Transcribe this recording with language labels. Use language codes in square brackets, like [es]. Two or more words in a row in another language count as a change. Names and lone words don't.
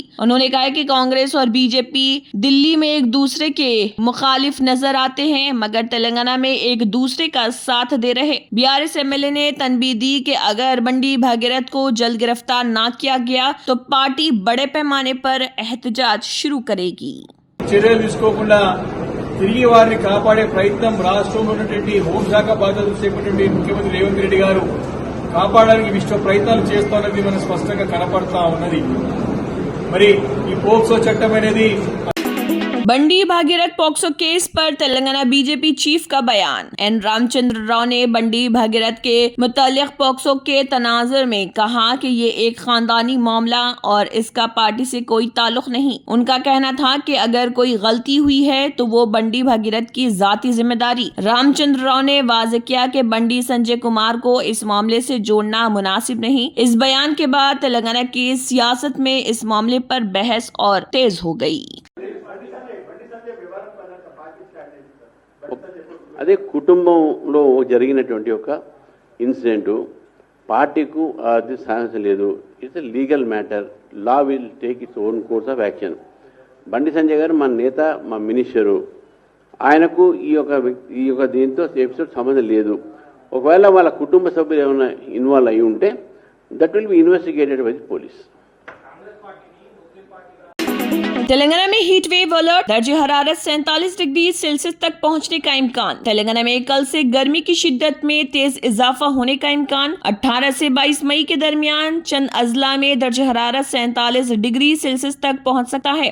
[ur] انہوں نے کہا کہ کانگریس اور بی جے پی دہلی میں ایک دوسرے کے مخالف نظر آتے ہیں، مگر تلنگانہ میں ایک دوسرے کا ساتھ دے رہے. BRS MLA نے تنبیہ دی کہ اگر بنڈی بھاگیرتھ کو جلد گرفتار نہ کیا گیا تو پارٹی بڑے پیمانے پر احتجاج شروع کرے گی. [te] చర్యలు తీసుకోకుండా తిరిగి వారిని కాపాడే ప్రయత్నం రాష్ట్రంలో ఉన్నటువంటి హోంశాఖ బాధ్యతలు చేపట్టిన ముఖ్యమంత్రి రేవంత్ రెడ్డి గారు కాపాడడానికి విశ్వ ప్రయత్నాలు చేస్తున్నది మనకు స్పష్టంగా కనపడతా ఉన్నది। మరి ఈ పోక్సో చట్టం అనేది [ur] بنڈی بھاگیرتھ پوکسو کیس پر تلنگانہ بی جے پی چیف کا بیان. این رام چندر راؤ نے بنڈی بھاگیرتھ کے متعلق پوکسو کے تناظر میں کہا کہ یہ ایک خاندانی معاملہ اور اس کا پارٹی سے کوئی تعلق نہیں. ان کا کہنا تھا کہ اگر کوئی غلطی ہوئی ہے تو وہ بنڈی بھاگیرتھ کی ذاتی ذمہ داری. رام چندر راؤ نے واضح کیا کہ بنڈی سنجے کمار کو اس معاملے سے جوڑنا مناسب نہیں. اس بیان کے بعد تلنگانہ کی سیاست میں اس معاملے پر بحث اور تیز ہو گئی. [te] అదే కుటుంబంలో జరిగినటువంటి ఒక ఇన్సిడెంట్ పార్టీకు అది సాహసం లేదు. [en] It's a legal matter. Law will take its own course of action. [te] బండి సంజయ్ గారు మా నేత, మా మినిస్టరు, ఆయనకు ఈ యొక్క దీంతో ఎపిసోడ్ సంబంధం లేదు. ఒకవేళ వాళ్ళ కుటుంబ సభ్యులు ఏమైనా ఇన్వాల్వ్ అయి ఉంటే [en] that will be investigated by the police. [ur] تلنگانہ میں [en] heat wave alert, [ur] درجۂ حرارت 47 [en] degree Celsius [ur] تک پہنچنے کا امکان. تلنگانہ میں کل سے گرمی کی شدت میں تیز اضافہ ہونے کا امکان. 18 سے 22 مئی کے درمیان چند اضلاع میں درجۂ حرارت 47 [en] degree Celsius [ur] تک پہنچ سکتا ہے.